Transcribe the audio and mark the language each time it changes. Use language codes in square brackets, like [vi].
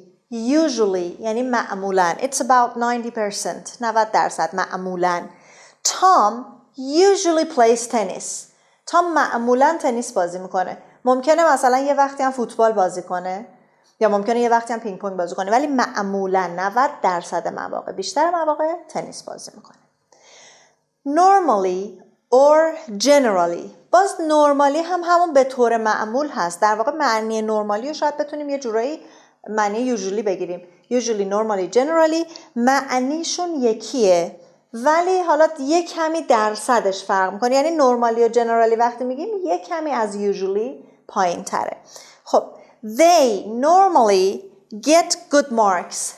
[fa] usually یعنی معمولا. [en] It's about 90%، 90%، [fa] معمولا. [en] Tom usually plays tennis. [fa] تام معمولا تنیس بازی میکنه. ممکنه مثلا یه وقتی هم فوتبال بازی کنه یا ممکنه یه وقتی هم پینگ پونگ بازی کنه، ولی معمولا 90% مواقع، بیشتر مواقع تنیس بازی میکنه. [en] normally or generally. [fa] باز normally هم همون به طور معمول هست. در واقع معنی normally رو شاید بتونیم یه جورایی معنی usually بگیریم. usually، normally، generally معنیشون یکیه ولی حالا یه کمی درصدش فرق میکنه. یعنی normally و generally وقتی میگیم یه کمی از usually پایین تره. [en] خب they normally get good marks.